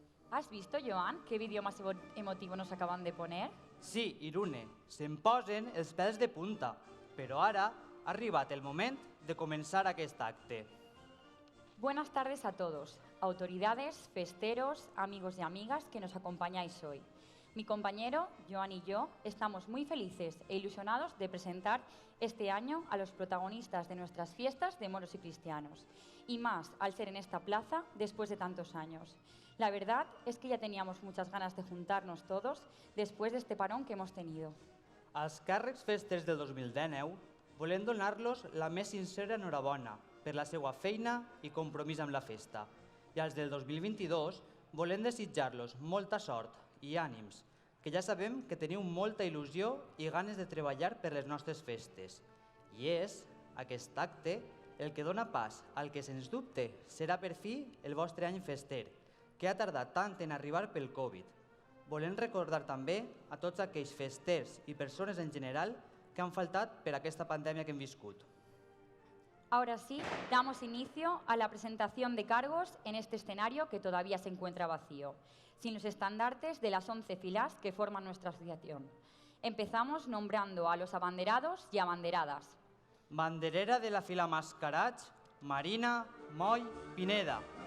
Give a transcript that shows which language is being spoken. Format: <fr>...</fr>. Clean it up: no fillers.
<es>¿Has visto, Joan, qué vídeo más emotivo nos acaban de poner?</es> <ca>Sí, Irune, se'm posen els pèls de punta, però ara ha arribat el moment de començar aquest acte.</ca> <es>Buenas tardes a todos, autoridades, festeros, amigos y amigas que nos acompañáis hoy. Mi compañero, Joan y yo, estamos muy felices e ilusionados de presentar este año a los protagonistas de nuestras fiestas de moros y cristianos, y más al ser en esta plaza después de tantos años. La verdad es que ya teníamos muchas ganas de juntarnos todos después de este parón que hemos tenido.</es> <ca>Als càrrecs festers del 2019 volem donar-los la més sincera enhorabona per la seva feina i compromís amb la festa. I als del 2022 volem desitjar-los molta sort i ànims, que ja sabem que teniu molta il·lusió i ganes de treballar per les nostres festes. I és aquest acte el que dona pas al que, sens dubte, serà per fi el vostre any fester, que ha tardat tant en arribar pel Covid. Volem recordar també a tots aquells festers i persones en general que han faltat per aquesta pandèmia que hem viscut.</ca> <es>Ahora sí, damos inicio a la presentación de cargos en este escenario que todavía se encuentra vacío, sin los estandartes de las 11 filas que forman nuestra asociación. Empezamos nombrando a los abanderados y abanderadas.</es> <ca>Banderera de la fila Mascarats, Marina Moy Pineda.</ca>